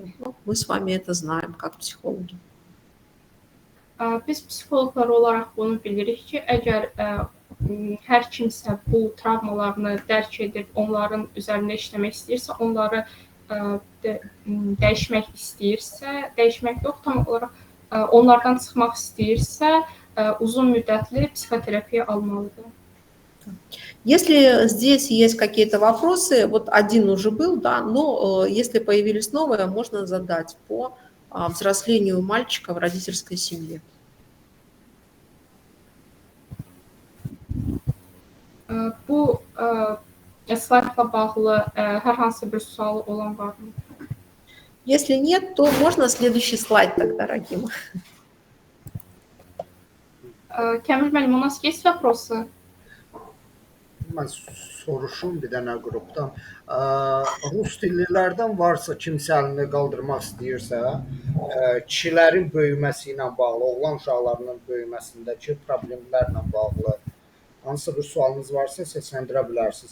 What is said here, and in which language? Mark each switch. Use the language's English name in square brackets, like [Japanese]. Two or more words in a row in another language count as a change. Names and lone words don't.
[Russian] Ну, мы с вами это знаем как психологи. [Azerbaijani] Biz psixoloqlar olaraq bunu bilirik ki, əgər hər kimsə bu travmalarını dərk edib, onların üzərində işləmək istəyirsə, onları dəyişmək istəyirsə, dəyişmək yox, tam olaraq onlardan çıxmaq istəyirsə, uzun müddətli psixoterapiya almalıdır. [Russian] Если здесь есть какие-то вопросы, вот один уже был, да, но если появились новые, можно задать по взрослению мальчика в родительской семье. [Azerbaijani] Bu slaytla bağlı hər hansı bir sualı olan varmı? [Russian] Если нет, то можно следующий слайд тогда, Рагима. Kəmil müəllim, у нас есть вопросы? [Azerbaijani] Mən soruşum bir dənə qrupdan. Rus dillilərdən varsa kimsə əlini qaldırmaq istəyirsə, kişilərin böyüməsi ilə bağlı, oğlan uşaqlarının böyüməsindəki problemlərlə bağlı hansısa bir sualınız varsa səsləndirə bilərsiniz.